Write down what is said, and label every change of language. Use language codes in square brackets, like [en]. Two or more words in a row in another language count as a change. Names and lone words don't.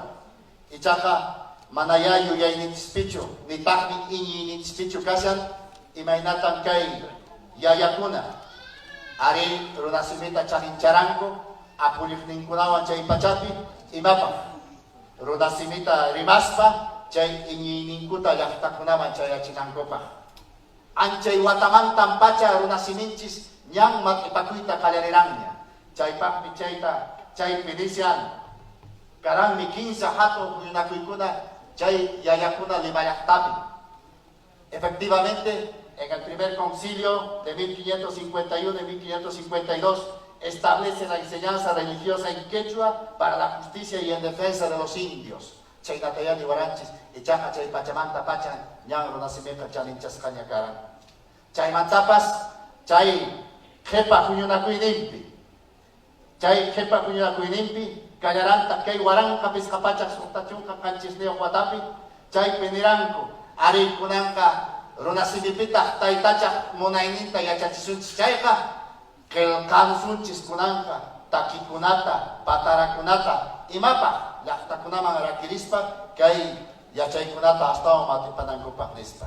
[qu] Ichaqa manaya yuyayninchispichu nitaqmi iñiyninchispichu kashan imaynatan kay yayakuna ari runasimita chanincharanku apuliqninkunawan chay pachapi imapaq runasimita rimaspa chay iñiyninkuta llaqtakunaman chayachinankupaq. Anchay watamantan pacha runasiminchis ñan matripakuyta qallariranña. Chaypaqmi chaypi nisyan karanmi 15 hatu huñunakuykuna chay yayakuna limayaqtapi. [es] Efectivamente, en el primer concilio de 1551 y 1552 establece la enseñanza religiosa en quechua para la justicia y en defensa de los indios. [qu] Chay natayani waranchis ichaqa chay pachamanta pachan ñan runasimenta chaninchasqaña karan. Chay mantapas chay qhipa huñunakuyninpi kallaranta kay waranqa pisqapachaq suqtachunqa qanchisniyuq watapi chaypi niranku arikunanqa runasimipitaq taytachaq munayninta yachachisunchis chayqa qillqansunchis kunanqa takikunata patarakunata imapaq llaqtakunaman rakirispa kay yachaykunata astawan matipanankupaq nispa.